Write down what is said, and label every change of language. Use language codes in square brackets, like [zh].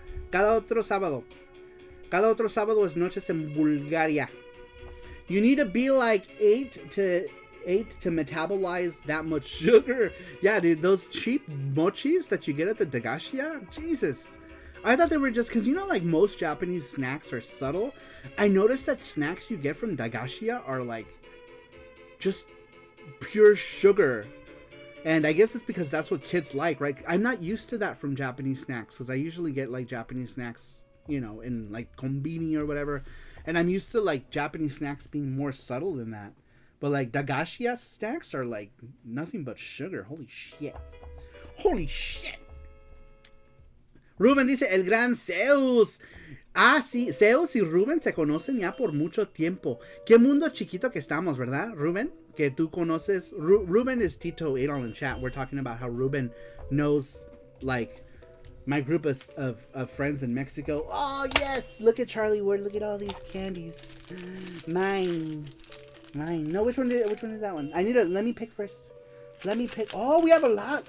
[es] Cada otro sábado es Noches en Bulgaria. [en] You need to be like 8 to metabolize that much sugar. Yeah, dude, those cheap mochis that you get at the Dagashia, Jesus. I thought they were just, because like most Japanese snacks are subtle. I noticed that snacks you get from Dagashia are like just pure sugar. And I guess it's because that's what kids like, right? I'm not used to that from Japanese snacks because I usually get like Japanese snacks, in like konbini or whatever. And I'm used to like Japanese snacks being more subtle than that. But like Dagashia snacks are like nothing but sugar. Holy shit. Holy shit. [es] Ruben dice, el gran Zeus. Ah, sí, Zeus y Ruben se conocen ya por mucho tiempo. Qué mundo chiquito que estamos, ¿verdad, Ruben? Que tú conoces. [en] Ruben is Tito Adol in chat. We're talking about how Ruben knows, like, my group of friends in Mexico. Oh, yes! Look at Charlie Ward. Look at all these candies. Mine. No, which one is that one? Let me pick first. Let me pick. Oh, we have a lot.